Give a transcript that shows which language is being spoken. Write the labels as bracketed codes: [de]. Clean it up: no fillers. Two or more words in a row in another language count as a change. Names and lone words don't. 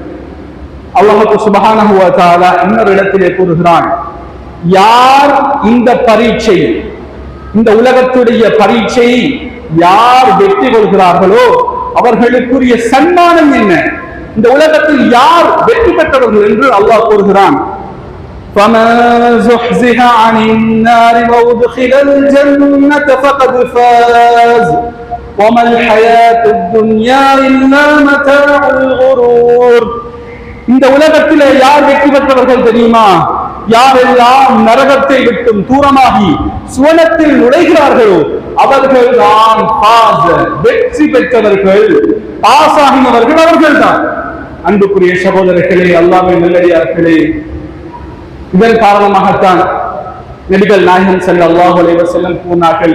[ar] الله سبحانه وتعالى [ta] இன்னொரு இடத்திலே கூறுகிறான், யார் இந்த பரீட்சை, இந்த உலகத்துடைய பரீட்சையை யார் வெற்றி கொள்கிறார்களோ அவர்களுக்குரிய சன்மானம் என்ன, இந்த உலகத்தில் யார் வெற்றி பெற்றவர்கள் என்று அல்லாஹ் கூறுகிறான். [ar] فَمَنْ زُحْزِحَ عَنِ النَّارِ وَأُدْخِلَ الْجَنَّةَ فَقَدْ فَازَ وَمَا الْحَيَاةُ الدُّنْيَا إِلَّا مَتَاعُ الْغُرُورِ. [ta] இந்த உலகத்திலே யார் வெற்றி பெற்றவர்கள் தெரியுமா? யாரெல்லாம் நரகத்தை விட்டும் தூரமாகி சுவனத்தில் நுழைகிறார்களோ அவர்கள் தான் வெற்றி பெற்றவர்கள், பாசாகினவர்கள் அவர்கள் தான். அன்புக்குரிய சகோதரர்களே, அல்லாஹ்வின் நல்லடியார்களே, இதன் காரணமாகத்தான் நபிகள் நாயகம் [ar] صلى الله عليه وسلم [ta] கூறினார்கள்.